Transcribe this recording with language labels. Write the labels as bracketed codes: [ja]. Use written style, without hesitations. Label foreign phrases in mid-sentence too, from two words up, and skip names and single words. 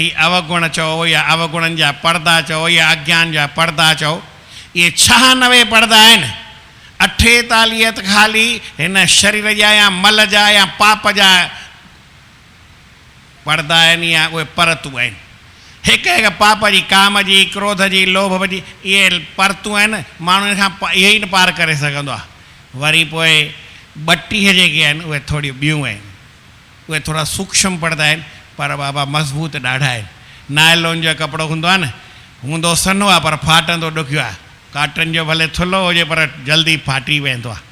[sd] ही अवगुण चओ या अवगुणनि जा पर्दा चओ या अज्ञान जा पर्दा चओ, इहे 96 पर्दा आहिनि। 48 त ख़ाली हिन शरीर जा या मल जा या पाप जा पर्दा आहिनि, या उहे परतूं आहिनि। हिकु हिकु पाप जी, काम जी, क्रोध जी, लोभ जी, इहे परतूं आहिनि। माण्हू हिन खां इहे ई न पार करे सघंदो आहे। वरी पोइ 32 जेके आहिनि उहे थोरियूं ॿियूं आहिनि, उहे थोरा सूक्ष्म पर्दा आहिनि, पर बाबा मज़बूत ॾाढा आहिनि। नायलॉन जो कपिड़ो हूंदो आहे न, हूंदो सन्हो आहे पर फाटंदो ॾुखियो आहे। काटन जो भले थुल्हो हुजे पर जल्दी फाटी वेंदो आहे।